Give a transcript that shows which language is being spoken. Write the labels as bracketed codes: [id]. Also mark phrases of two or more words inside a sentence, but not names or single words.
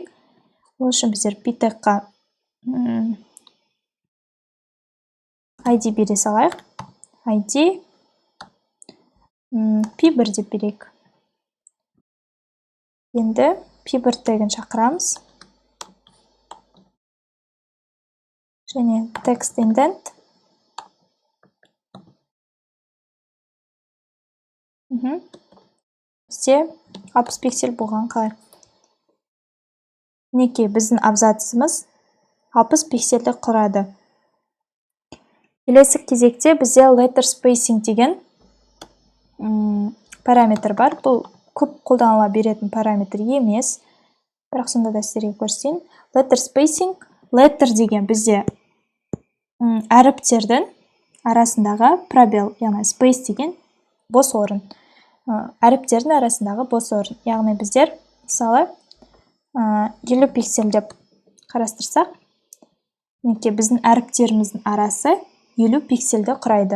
[kk] Ол үшін біздер p тегқа ID бере салайық. ID p1 деп берейік. Енді p1 тегін шақырамыз. [en] Және text indent. [kk] Бізде 60 пиксель болған қалай. Мінекей, біздің абзацымыз 60 пиксельді құрады. Келесі кезекте бізде [en] letter spacing [kk] деген параметр бар. Бұл көп қолданыла беретін параметр емес. Бірақ сонда да сіздерге көрсетейін. [en] Letter spacing, letter [kk] деген бізде әріптердің арасындағы пробел, яғни space деген бос орын. Әріптердің арасындағы бос орын. Яғни біздер мысалы 50 пиксель деп қарастырсақ, мінекей біздің әріптеріміздің арасы 50 пиксельді құрайды.